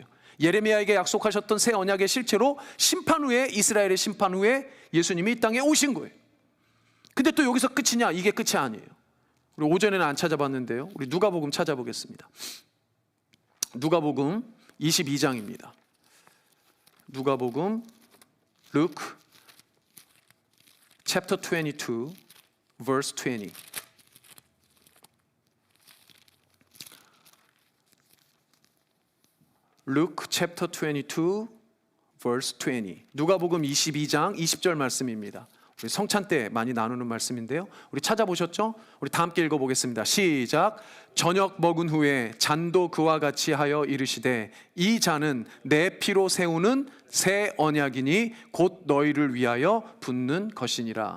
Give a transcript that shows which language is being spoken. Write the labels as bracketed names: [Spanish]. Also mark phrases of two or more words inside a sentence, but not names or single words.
[Korean] 예레미야에게 약속하셨던 새 언약의 실체로 심판 후에, 이스라엘의 심판 후에 예수님이 이 땅에 오신 거예요. 근데 또 여기서 끝이냐? 이게 끝이 아니에요. 우리 오전에는 안 찾아봤는데요, 우리 누가복음 찾아보겠습니다. 누가복음 22장입니다. 누가복음 [English] Luke chapter 22 verse 20. Luke chapter 22 verse 20. [Korean] 누가복음 22장 20절 말씀입니다. 우리 성찬 때 많이 나누는 말씀인데요, 우리 찾아보셨죠? 우리 다 함께 읽어보겠습니다. 시작. 저녁 먹은 후에 잔도 그와 같이 하여 이르시되 이 잔은 내 피로 세우는 새 언약이니 곧 너희를 위하여 붓는 것이니라.